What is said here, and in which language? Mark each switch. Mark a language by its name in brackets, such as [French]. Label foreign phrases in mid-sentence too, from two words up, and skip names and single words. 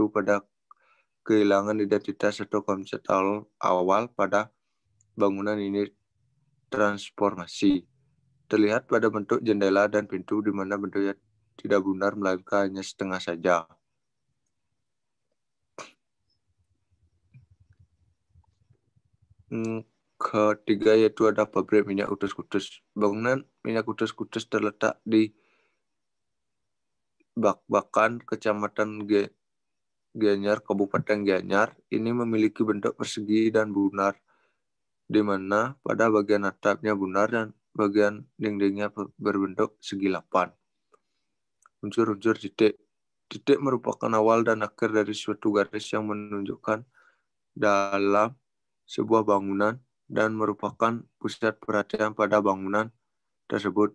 [Indonesian] Pada kehilangan identitas atau konsep awal pada bangunan ini transformasi terlihat pada bentuk jendela dan pintu di mana bentuknya tidak benar melainkan hanya setengah saja. Ketiga yaitu ada pabrik minyak Kutus-Kutus. Bangunan minyak Kutus-Kutus terletak di Bakbakan, Kecamatan Gianyar, Kabupaten Gianyar. Ini memiliki bentuk persegi dan bunar, di mana pada bagian atapnya bunar dan bagian dindingnya berbentuk segi 8. Unsur-unsur titik. Titik merupakan awal dan akhir dari suatu garis yang menunjukkan dalam sebuah bangunan dan merupakan pusat perhatian pada bangunan tersebut.